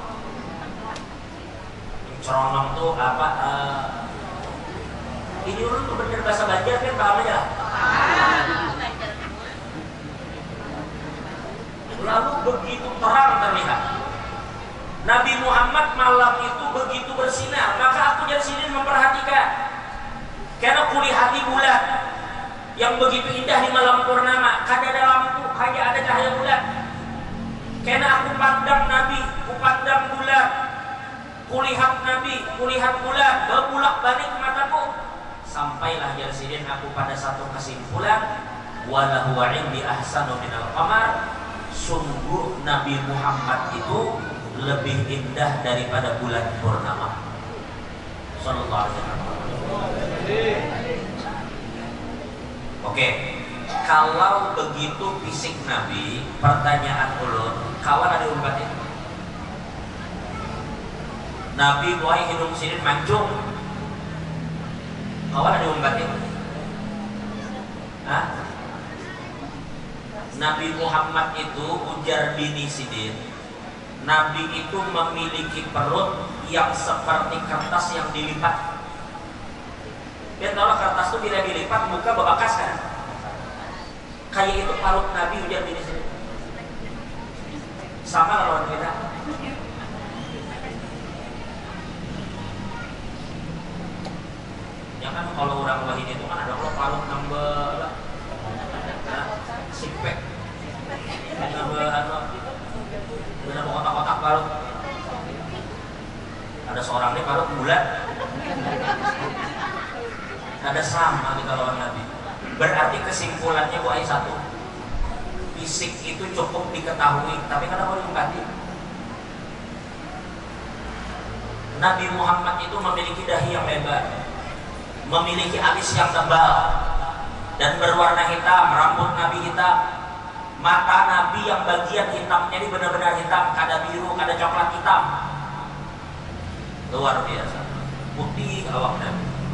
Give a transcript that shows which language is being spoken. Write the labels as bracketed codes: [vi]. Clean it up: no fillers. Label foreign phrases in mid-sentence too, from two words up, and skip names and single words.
[bjn] Menceronong tuh apa? Ini dulu tuh bener bahasa Banjar kan paham aja lah. [id] Lalu begitu terang terlihat. Nabi Muhammad malam itu begitu bersinar, maka aku dari sini memperhatikan. Karena kulihati bulan yang begitu indah di malam purnama, kada ada lampu, hanya ada cahaya bulan. Karena aku pandang Nabi, aku pandang bulan, kulihat Nabi, kulihat bulan, berbulak-balik mataku. Sampailah dari sini aku pada satu kesimpulan, [ar] walahu indi ahsanu minal qamar. [id] Sungguh Nabi Muhammad itu lebih indah daripada bulan purnama. [ar] Sallallahu alaihi wasallam. [bjn] Oke, kalau begitu fisik Nabi, pertanyaan ulun, kawan ada umpat itu? Nabi buai hidung sinin mancung, kawan ada umpat itu? Hah? Nabi Muhammad itu ujar bini sidin, [id] Nabi itu memiliki perut yang seperti kertas yang dilipat. [bjn] Dan kalau kertas itu bila dilipat muka bebekas kan? Kayak itu perut Nabi, ujar bini sidin. Sama lawan kita. Ya kan kalau orang wahid itu kan ada kalau parut nambah sipek, nambah kotak-kotak parut. Ada seorang nih parut bulat, ada sama di kalangan Nabi. [id] Berarti kesimpulannya buat satu, fisik itu cukup diketahui, tapi kadang orang empati. Nabi Muhammad itu memiliki dahi yang lebar, memiliki alis yang tebal dan berwarna hitam, rambut Nabi hitam, mata Nabi yang bagian hitamnya ini benar-benar hitam, kada biru, kada coklat, hitam, luar biasa, putih awak Nabi.